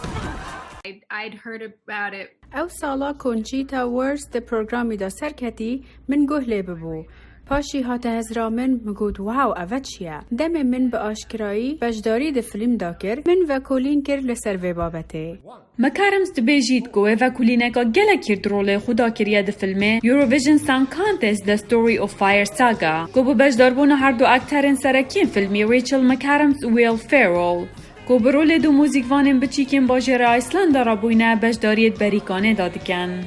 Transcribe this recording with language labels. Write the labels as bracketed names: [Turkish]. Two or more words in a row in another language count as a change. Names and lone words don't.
[Kurdish] ئەو ساڵا کۆنچیتا وەرس دە پرۆگرامیدا سەرکەتی من گوه لێ ببوو. پاشی هاتە هەزرا من مگوت واو ئەڤە چییە؟ دەمێ من بە ئاشکرایی بەشداری دە فیلمدا کرد من ڤەکۆلین کرد لەسەر vê بابەتێ. مەکارمز دبێژیت کو ڤەکولینەکە gelekî rolê xwe da kiriye di filmê Eurovision Song Contest The Story of Fire Saga ku bi beşdarbûna her du akterên serekîn filmê Rachel McAdams û Will Ferrell ku bi rolê du mûzîkvanên biçîkên bajêra Islanda re bûyne beşdariyê berîkanê da dikin.